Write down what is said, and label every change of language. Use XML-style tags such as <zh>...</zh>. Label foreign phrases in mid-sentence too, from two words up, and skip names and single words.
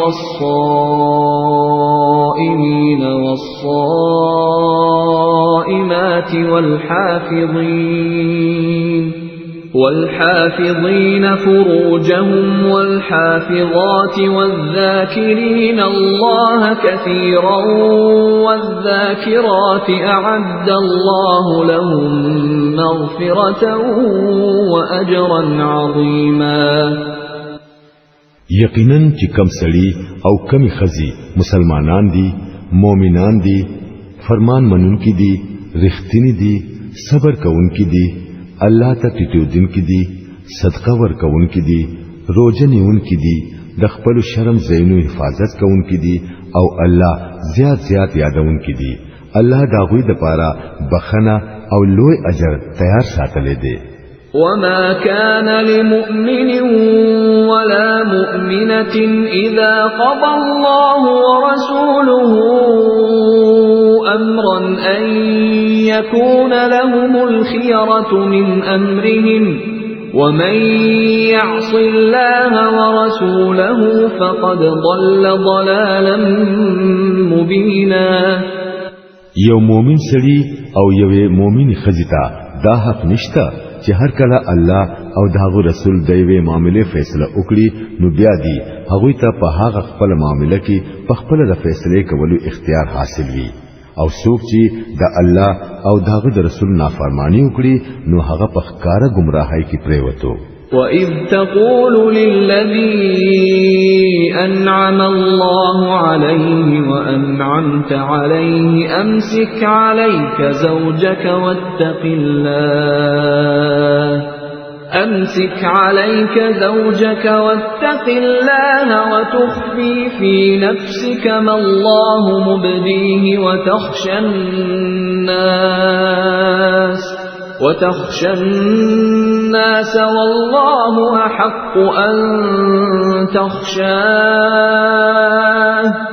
<ar>والصائمين والصائمات والحافظين فروجهم والحافظات والذاكرين الله كثيرا والذاكرات أعد الله لهم مغفرة وأجرا عظيما.</ar> <ps>یقینا چې کم سړي او کمی خزي مسلمانان دي مؤمنان دي فرمان منونکي دي رښتینی دي صبر کوونکي دي الله ته ټیټودن کی دي صدقه ور کوون کی دي روزه نیون کی دي د خپل شرم زینو حفاظت کوون کی دي او الله زیات یادون کی دي. الله دا غوی د پاره بخنه او لوی اجر تیار ساتلې دي.</ps> <ar>وما كان لمؤمن ولا مؤمنة إذا قضى الله ورسوله أمرا أن يكون لهم الخيرة من أمرهم ومن يعص الله ورسوله فقد ضل ضلالا مبینا.</ar> <ps>یو مومن سړي او یو مومن خزیتا دا حق نشتا چې هر کله الله او داغه رسول دوی معاملې فیصله وکړي نو بیا دی هغه ته په هغه خپل معاملې کې په خپل د فیصله کولو اختیار حاصل وي او څوک چې د الله او داغه رسول نافرمانی وکړي نو هغه په ښکارا گمراهۍ کې پریوتو.</ps> <ar>وَإِذْ تَقُولُ لِلَّذِي أَنْعَمَ اللَّهُ عَلَيْهِ وَأَنْعَمْتَ عَلَيْهِ أَمْسِكْ عَلَيْكَ زَوْجَكَ وَاتَّقِ اللَّهَ وَتُخْفِي فِي نَفْسِكَ مَا اللَّهُ مُبْدِيهِ وتخشى الناس والله أحق أن تخشاه.</ar>